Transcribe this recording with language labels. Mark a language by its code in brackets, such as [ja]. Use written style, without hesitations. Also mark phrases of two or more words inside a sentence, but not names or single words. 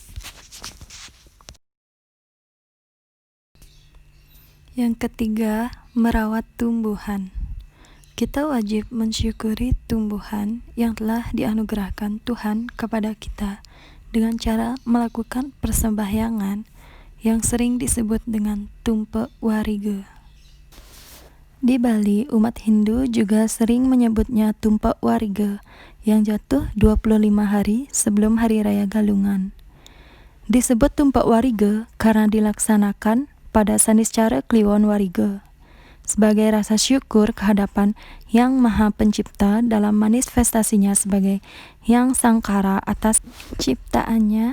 [id] Yang ketiga, merawat tumbuhan. Kita wajib mensyukuri tumbuhan yang telah dianugerahkan Tuhan kepada kita dengan cara melakukan persembahyangan yang sering disebut dengan Tumpek Warige. Di Bali, umat Hindu juga sering menyebutnya Tumpek Warige yang jatuh 25 hari sebelum Hari Raya Galungan. Disebut Tumpek Warige karena dilaksanakan pada Saniscara Kliwon Warige sebagai rasa syukur kehadapan Yang Maha Pencipta dalam manifestasinya sebagai Yang Sangkara atas ciptaannya.